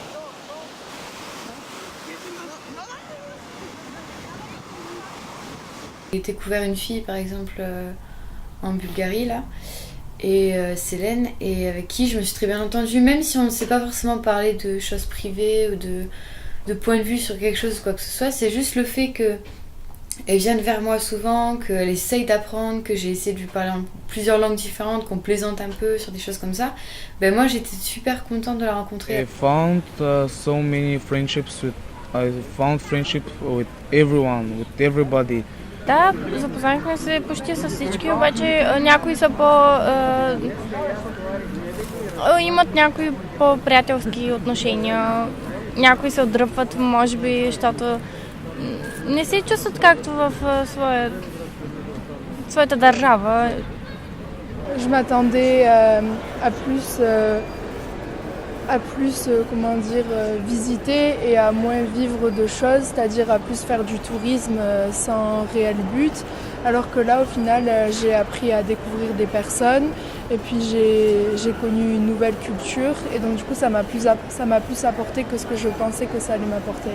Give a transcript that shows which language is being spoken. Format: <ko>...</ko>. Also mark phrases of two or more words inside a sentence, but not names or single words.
<fr>J'ai découvert une fille, par exemple, en Bulgarie, là, et Célène, et avec qui je me suis très bien entendue, même si on ne sait pas forcément parler de choses privées ou de point de vue sur quelque chose ou quoi que ce soit, c'est juste le fait qu'elle vienne vers moi souvent, qu'elle essaye d'apprendre, que j'ai essayé de lui parler en plusieurs langues différentes, qu'on plaisante un peu sur des choses comme ça. Ben moi j'étais super contente de la rencontrer.</fr> <en>I found so many friendships I found friendship with everyone, with everybody.</en> <bg>Да, запознахме се почти с всички, обаче някои са имат някои по-приятелски отношения, някои се отдръпват, може би, защото не се чувстват както в своята държава.</bg> <fr>Je m'attendais à plus visiter et à moins vivre de choses, c'est-à-dire à plus faire du tourisme sans réel but. Alors que là, au final, j'ai appris à découvrir des personnes et puis j'ai connu une nouvelle culture et donc du coup, ça m'a plus apporté que ce que je pensais que ça allait m'apporter.</fr>